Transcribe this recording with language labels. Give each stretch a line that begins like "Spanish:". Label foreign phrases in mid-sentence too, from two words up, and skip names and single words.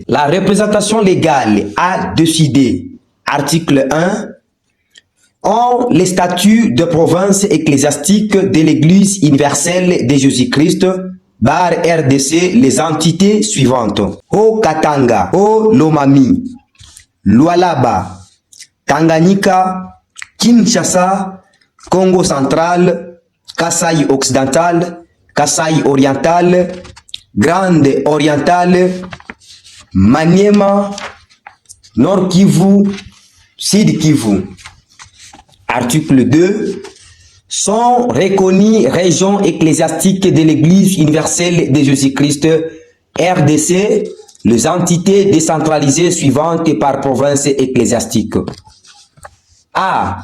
French: La représentation légale a décidé, article 1, ont les statuts de province ecclésiastique de l'Église universelle de Jésus-Christ, bar RDC, les entités suivantes. Au Katanga, au Lomami, Lualaba, Tanganyika, Kinshasa, Congo central, Kasaï occidental, Kasaï oriental, Grande orientale, Maniema, Nord Kivu, Sud Kivu. Article 2. Sont reconnues régions ecclésiastiques de l'Église universelle de Jésus-Christ, RDC, les entités décentralisées suivantes par province ecclésiastique. A.